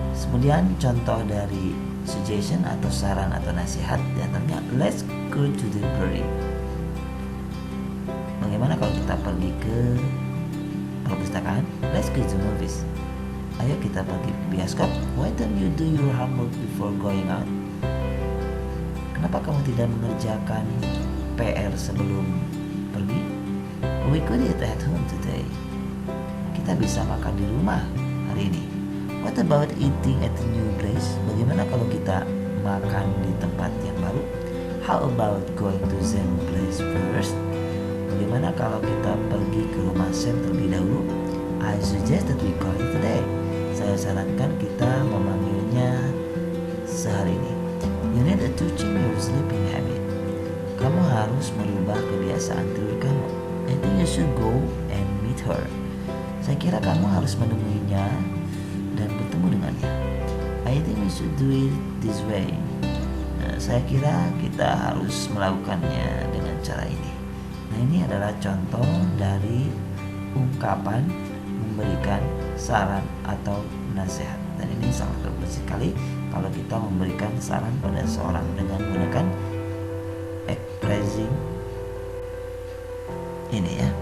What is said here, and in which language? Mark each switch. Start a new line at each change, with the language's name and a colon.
Indonesian: Kemudian contoh dari suggestion atau saran atau nasihat diantaranya
English: let's go to the library.
Indonesian: Bagaimana kalau kita pergi ke perpustakaan?
English: Let's go to movies.
Indonesian: Ayo kita pergi ke bioskop.
English: Why don't you do your homework before going out?
Indonesian: Kenapa kamu tidak mengerjakan PR sebelum pergi?
English: We could eat at home today.
Indonesian: Kita bisa makan di rumah hari ini.
English: What about eating at a new place?
Indonesian: Bagaimana kalau kita makan di tempat yang baru?
English: How about going to same place first?
Indonesian: Bagaimana kalau kita pergi ke rumah Sam terlebih dahulu?
English: I suggest that we call it today.
Indonesian: Saya sarankan kita memanggilnya sehari ini.
English: You need to change your sleeping habit.
Indonesian: Kamu harus merubah kebiasaan tidur kamu.
English: I think you should go and meet her.
Indonesian: Saya kira kamu harus menemuinya dan bertemu dengannya.
English: I think we should do it this way.
Indonesian: Saya kira kita harus melakukannya dengan cara ini. Nah, ini adalah contoh dari ungkapan memberikan saran atau nasihat. Dan ini sangat berfungsi sekali kalau kita memberikan saran pada seorang dengan menggunakan expressing ini, ya.